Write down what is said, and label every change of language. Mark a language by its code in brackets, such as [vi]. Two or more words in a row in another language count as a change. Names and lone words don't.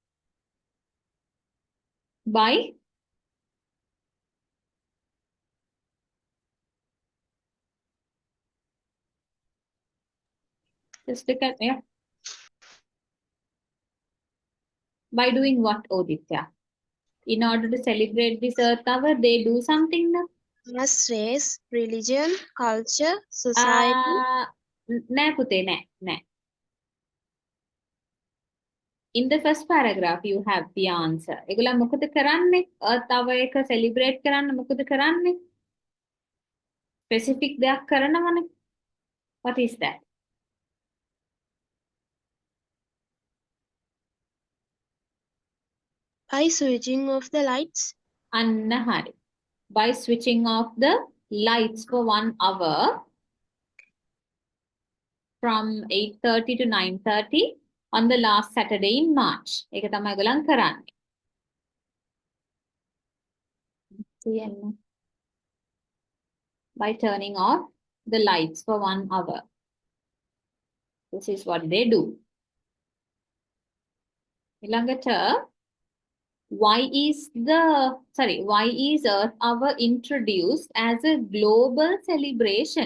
[en] By? Just look at, yeah. By doing what, Oditya? In order to celebrate this Earth Hour, they do something now? As race, religion, culture, society. [si] නෑ පුතේ නෑ. [en] In the first paragraph, you have the answer. [si] ඒගොල්ලෝ මොකද කරන්නේ? Earth Hour එක celebrate කරන්න මොකද කරන්නේ? Specific දෙයක් කරනවනේ. [en] What is that? By switching off the lights. [si] අන්න හරි. [en] By switching off the lights for 1 hour from 8:30 to 9:30 on the last Saturday in March. [si] ඒක තමයි ඒගොල්ලන් කරන්නේ. කියන්න. [en] By turning off the lights for 1 hour. This is what they do. ඊළඟට why is Earth Hour introduced as a global celebration?